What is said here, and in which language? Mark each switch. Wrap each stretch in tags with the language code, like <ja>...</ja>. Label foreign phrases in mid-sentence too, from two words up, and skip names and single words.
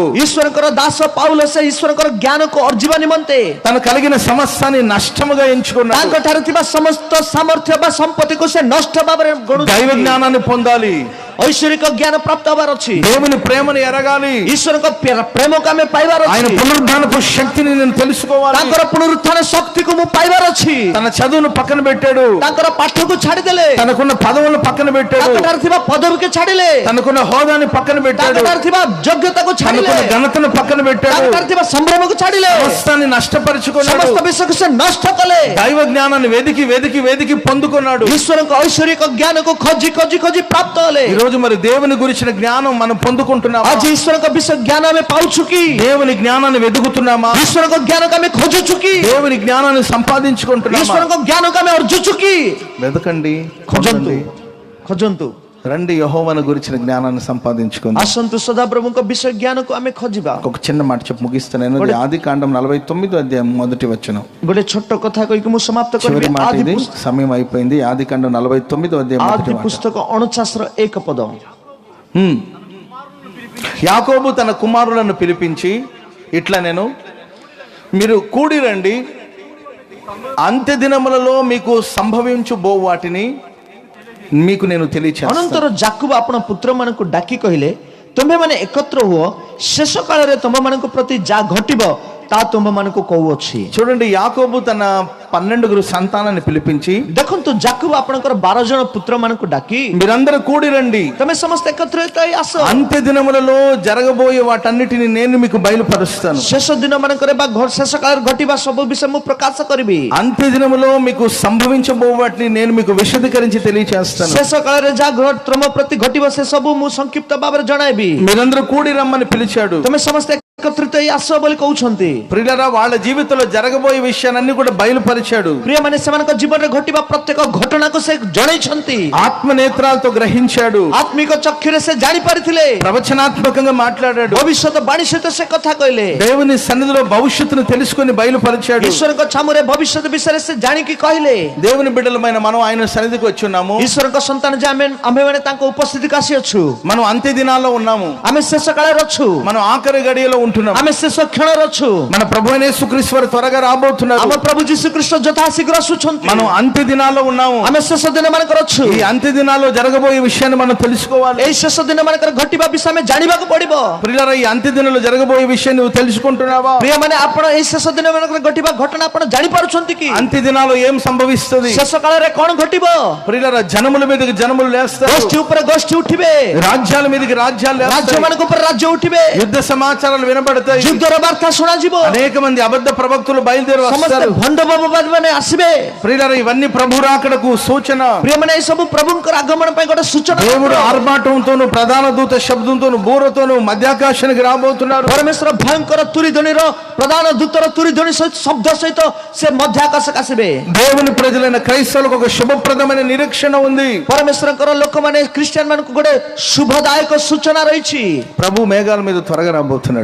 <or>ଈଶ୍ୱରଙ୍କର ଦାସ ପାଉଲ ସେ ଈଶ୍ୱରଙ୍କର ଜ୍ଞାନକୁ ଅର୍ଜିବା ନିମନ୍ତେ</or> <te>తను కలిగిన సమస్తాన్ని నష్టముగా ఎంచుకున్నాడు.</te> <or>ତାଙ୍କ ଠାରେ ଥିବା ସମସ୍ତ ସାମର୍ଥ୍ୟ ବା ସମ୍ପତ୍ତିକୁ ସେ ନଷ୍ଟ ଭାବରେ</or> <te>దైవ</te> <or>ଗଣୁଛନ୍ତି.</or> <te>జ్ఞానాన్ని పొందాలి,</te> <or>ଐଶ୍ୱରିକ ଜ୍ଞାନ ପ୍ରାପ୍ତ ହେବାର ଅଛି.</or> <te>దేవుని ప్రేమను ఎరగాలి,</te> <or>ଈଶ୍ୱରଙ୍କ ପ୍ରେମକୁ ଆମେ ପାଇବାର</or> <te>ఆయన</te> <or>ଅଛି.</or> <te>పునరుద్ధానపు శక్తిని నేను తెలుసుకోవాలి.</te> <or>ତାଙ୍କର పునరుత్థాన శక్తిକୁ ମୁଁ ପାଇବାର ଅଛି.</or> <te>తన చదువును పక్కన పెట్టాడు,</te> <or>ତାଙ୍କର ପାଠକୁ ଛାଡ଼ିଦେଲେ,</or> <te>తనకున్న పదవులను పక్కన పెట్టాడు,</te> <or>ତାଙ୍କ ଠାରେ ଥିବା పదవికి ଛାଡ଼ିଲେ,</or> <te>తనకున్న హోదాని పక్కన</te> <or>ତାଙ୍କ</or> <te>పెట్టాడు,</te> <or>ଠାରେ ଥିବା ଯୋଗ୍ୟତାକୁ ଛାଡ଼ିଲେ,</or> <te>తనకున్న ఘనతను పక్కన పెట్టాడు,</te> <or>ତାଙ୍କ ଠାରେ ଥିବା ସମ୍ଭ୍ରମକୁ ଛାଡ଼ିଲେ,</or> <te>సమస్తాన్ని నష్టపరుచుకున్నాడు.</te> <or>ସମସ୍ତ ବିଷୟକୁ ସେ ନଷ୍ଟ କଲେ.</or> <te>దైవ జ్ఞానాన్ని వెతికి వెతికి వెతికి పొందుకున్నాడు.</te> <or>ଈଶ୍ୱରଙ୍କ ଐଶ୍ୱରିକ ଜ୍ଞାନକୁ ଖୋଜି ଖୋଜି ଖୋଜି ପ୍ରାପ୍ତ ହେଲେ.</or> <te>ఈ రోజు మరి దేవుని గురించిన జ్ఞానం మనం పొందుకుంటున్నామా?</te> <or>ଆଜି ଈଶ୍ୱରଙ୍କ ବିଷୟ ଜ୍ଞାନ ଆମେ ପାଉଛୁ କି?</or> <te>దేవుని జ్ఞానాన్ని వెతుకుతున్నామా?</te> <or>ଈଶ୍ୱରଙ୍କ ଜ୍ଞାନକୁ ଆମେ ଖୋଜୁଛୁ କି?</or> <te>దేవుని జ్ఞానాన్ని సంపాదించుకుంటున్నామా?</te> <or>ଈଶ୍ୱରଙ୍କ జ్ఞାନକୁ ଆମେ ଅର୍ଜୁଛୁ କି?</or> <te>వెతకండి,</te> <or>ଖୋଜନ୍ତୁ,</or> <te>ଖୋଜండి.</te> <or>ଖୋଜନ୍ତୁ.</or> <te>రండి యెహోవాను గురించిన జ్ఞానాన్ని సంపాదించుకుందాం.</te> <or>ଆସନ୍ତୁ ସଦାପ୍ରଭୁଙ୍କ ବିଷୟ ଜ୍ଞାନକୁ ଆମେ ఖୋଜିବା.</or> <te>ఒక చిన్న మాట చెప్పి ముగిస్తాను. ఆది కాండం 49వ అధ్యాయం మొదటి వచనం.</te> <or>ଗୋଟେ ଛୋଟ କଥା କହିକି ମୁଁ ସମାପ୍ତ</or> <te>చివరి</te> <or>କରିବି.</or> <te>మాట ఇది, సమయం అయిపోయింది. ఆది కాండం 49వ అధ్యాయం ఆది మొదటి మాట.</te> <or>పుస్తక 49ର 1 పଦ.</or> <te>యాకోబు తన కుమారులను పిలిపించి ఇట్లా నేను, మీరు కూడి రండి, అంత్య దినములలో మీకు సంభవించుబో వాటిని మీకు నేను తెలియచేస్తాను.</te> <or>ଅନନ୍ତର ଯାକୁବ ଆପଣ ପୁତ୍ରମାନଙ୍କୁ ଡାକି କହିଲେ, ତୁମ୍ଭେମାନେ ଏକତ୍ର ହୁଅ, ଶେଷ କାଳରେ ତୁମମାନଙ୍କ ପ୍ରତି ଯାହା ଘଟିବ ତା ତୁମମାନଙ୍କୁ କହୁଅଛି.</or> <te>చూడండి, యాకోబు తన 12 సంతానాన్ని పిలిపించి,</te> <or>ଦେଖନ୍ତୁ ଯାକୁବ ଆପଣଙ୍କର 12 ଜଣ ପୁତ୍ରମାନଙ୍କୁ ଡାକି,</or> <te>మీరందరూ కూడి రండి,</te> <or>ତମେ ସମସ୍ତେ ଏକତ୍ରିତ ହେଇ ଆସ,</or> <te>అంత్య దినములలో జరగబోయే వాటన్నిటిని నేను మీకు బయలుపరుస్తాను.</te> <or>ଶେଷ ଦିନ ମାନଙ୍କରେ ବା ଶେଷ କାଳରେ ଘଟିବା ସବୁ ବିଷୟ ମୁଁ ପ୍ରକାଶ କରିବି.</or> <te>అంత్య దినములో మీకు సంభవించబో వాటిని నేను మీకు విశదీకరించి తెలియచేస్తాను.</te> <or>ଶେଷ କାଳରେ ଯାହା ତୁମ ପ୍ରତି ଘଟିବ ସେ ସବୁ ମୁଁ ସଂକ୍ଷିପ୍ତ ଭାବରେ ଜଣାଇବି.</or> <te>మీరందరూ కూడి రమ్మని పిలిచాడు.</te> <or>ତମେ ସମସ୍ତେ ଏକତ୍ରିତ ହେଇ ଆସ ବୋଲି କହୁଛନ୍ତି.</or> <te>ప్రియులారా, వాళ్ళ జీవితంలో జరగబోయే విషయాన్ని కూడా బయలుపరిచాడు.</te> <or>ପ୍ରିୟମାନେ, ସେମାନଙ୍କ ଜୀବନରେ ଘଟିବା ପ୍ରତ୍ୟେକ ଘଟଣାକୁ ସେ ଜଣାଇଛନ୍ତି.</or> <te>ఆత్మ నేత్రాలతో గ్రహించాడు,</te> <or>ଆତ୍ମିକ ଚକ୍ଷୁରେ ସେ ଜାଣି ପାରିଥିଲେ,</or> <te>ప్రవచనాత్మకంగా మాట్లాడాడు,</te> <or>ଭବିଷ୍ୟତ ବାଣୀ ସହିତ ସେ କଥା କହିଲେ,</or> <te>దేవుని సన్నిధిలో భవిష్యత్తును తెలుసుకొని బయలుపరిచాడు.</te> <or>ଈଶ୍ୱରଙ୍କ ଛାମୁରେ ଭବିଷ୍ୟତ ବିଷୟରେ ସେ ଜାଣିକି କହିଲେ.</or> <te>దేవుని బిడ్డలమైన మనం ఆయన సన్నిధికి వచ్చి ఉన్నాము.</te> <or>ଈଶ୍ୱରଙ୍କ ସନ୍ତାନ ଯେ ଆମେମାନେ ତାଙ୍କ ଉପସ୍ଥିତିକୁ ଆସିଅଛୁ.</or> <te>మనం అంత్య దినాల్లో ఉన్నాము.</te> <or>ଆମେ ଶେଷ କାଳରେ ଅଛୁ.</or> <te>మనం ఆఖరి గడియలో ఉంటున్నాం.</te> <or>ଆମେ ଶେଷ କ୍ଷଣରେ ଅଛୁ.</or> <te>మన ప్రభు అయిన యేసుక్రీస్తు వారు త్వరగా రాబోతున్నారు.</te> <or>ଆମ ପ୍ରଭୁ ଯୀଶୁଖ୍ରୀଷ୍ଟ ଯଥା ଶୀଘ୍ର ଆସୁଛନ୍ତି.</or> <te>మనం అంత్య దినాల్లో ఉన్నాము.</te> <or>ଆମେ ଶେଷ ଦିନ ମାନଙ୍କର ଅଛୁ.</or> <te>ఈ అంత్య దినాల్లో జరగబోయే విషయాన్ని మనం తెలుసుకోవాలి.</te> <or>ଏଇ శେଷ ଦିନ ମାନଙ୍କର ଘଟିବା ବିଷୟ ଆମେ ଜାଣିବାକୁ ପଡିବ.</or> <te>ప్రియులారా, ఈ అంత్య దినాల్లో జరగబోయే విషయాన్ని నువ్వు తెలుసుకుంటున్నావా?</te> <or>ପ୍ରିୟମାନେ, ଆପଣ ଏଇ ଶେଷ ଦିନ ମାନଙ୍କର ଘଟିବା ଘଟଣା ଆପଣ ଜାଣିପାରୁଛନ୍ତି କି?</or> <te>అంత్య దినాల్లో ఏం సంభవిస్తుంది?</te> <or>ଶେଷ କାଳରେ କଣ ଘଟିବ?</or> <te>ప్రియులారా, జనముల మీదకి జనములు లేస్తారు,</te> <or>ଗୋଷ୍ଠୀ ଉପରେ ଗୋଷ୍ଠୀ ଉଠିବେ,</or> <te>రాజ్యాల మీదకి రాజ్యాలు</te> <or>ରାଜ୍ୟ</or> <te>లేస్తాయి,</te> <or>ମାନଙ୍କ ଉପରେ ରାଜ୍ୟ ଉଠିବେ,</or> <te>యుద్ధ సమాచారాలు వినబడతాయి,</te> <or>ଯୁଦ୍ଧର ବାର୍ତ୍ତା ଶୁଣାଯିବ,</or> <te>అనేక మంది అబద్ధ ప్రవక్తలు బయలుదేరి</te> <or>ସମସ୍ତେ</or> <te>వస్తారు.</te> <or>ଭଣ୍ଡ ବାବୁବାଦୀ ମାନେ ଆସିବେ.</or> <te>ప్రియులారా, ఇవన్నీ ప్రభు రాకడకు సూచన.</te> <or>ପ୍ରିୟମାନେ, ଏ ସବୁ ପ୍ରଭୁଙ୍କର ଆଗମନ ପାଇଁ ଗୋଟେ ସୂଚନା.</or> <te>దేవుడు ఆర్భాటంతోను, ప్రధాన దూత శబ్దంతోను, బూరతోను మధ్యాకాశానికి రాబోతున్నారు.</te> <or>ପରମେଶ୍ୱର ଭୟଙ୍କର ତୁରି ଧ୍ୱନିର, ପ୍ରଧାନ ଦୂତର ତୁରି ଧ୍ୱନି ସହିତ, ଶବ୍ଦ ସହିତ ସେ ମଧ୍ୟ ଆକାଶକୁ ଆସିବେ.</or> <te>దేవుని ప్రజలైన క్రైస్తవులకు ఒక శుభప్రదమైన నిరీక్షణ ఉంది.</te> <or>ପରମେଶ୍ୱରଙ୍କର ଲୋକମାନେ, ଖ୍ରୀଷ୍ଟିଆନ ମାନଙ୍କୁ ଗୋଟେ ଶୁଭଦାୟକ ସୂଚନା ରହିଛି.</or> <te>ప్రభు మేఘాల మీద త్వరగా రాబోతున్నాడు.</te>